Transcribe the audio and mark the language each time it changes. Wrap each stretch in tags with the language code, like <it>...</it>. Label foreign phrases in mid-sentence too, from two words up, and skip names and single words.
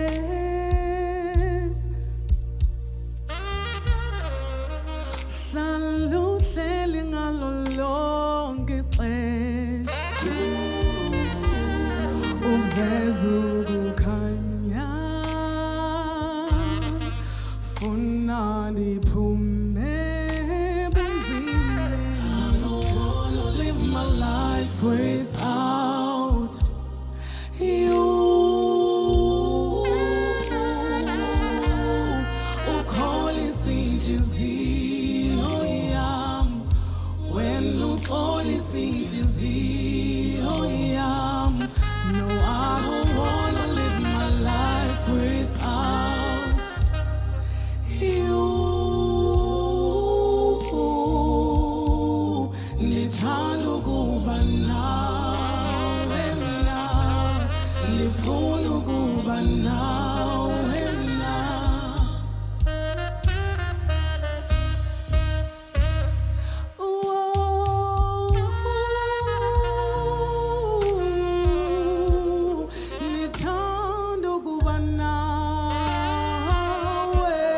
<xh>hlala uhleli ngalo lonke ixesha uveza ukukhanya funa ndiphume ebunzini.</xh> <en>I don't wanna live my life without you.</en> <xh>Ukholisa inhliziyo yami when ukholisa inhliziyo yami.</xh> <en>No, I don't wanna live my life without you.</en> <xh>Ndithanda ukuba nawe na, ndifuna ukuba nawe na. Ndithanda ukuba nawe.</xh>